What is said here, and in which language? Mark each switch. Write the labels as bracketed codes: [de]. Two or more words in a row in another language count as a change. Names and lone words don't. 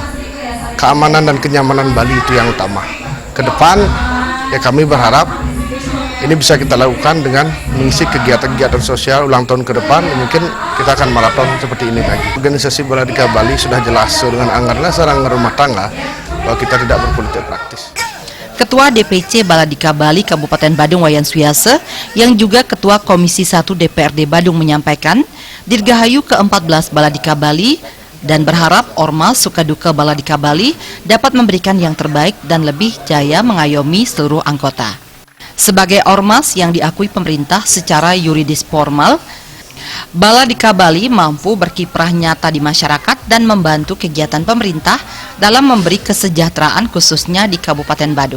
[id] Keamanan dan kenyamanan Bali itu yang utama. Ke depan ya kami berharap ini bisa kita lakukan dengan mengisi kegiatan-kegiatan sosial ulang tahun ke depan. Mungkin kita akan maraton seperti ini lagi. Organisasi Baladika Bali sudah jelas dengan anggaran dasar, anggaran rumah tangga bahwa kita tidak berpolitik praktis. Ketua DPC Baladika Bali Kabupaten Badung Wayan Suyase yang juga Ketua Komisi 1 DPRD Badung menyampaikan Dirgahayu ke-14 Baladika Bali dan berharap Ormas Sukaduka Baladika Bali dapat memberikan yang terbaik dan lebih jaya mengayomi seluruh anggota. Sebagai ormas yang diakui pemerintah secara yuridis formal, Baladika Bali mampu berkiprah nyata di masyarakat dan membantu kegiatan pemerintah dalam memberi kesejahteraan khususnya di Kabupaten Badung.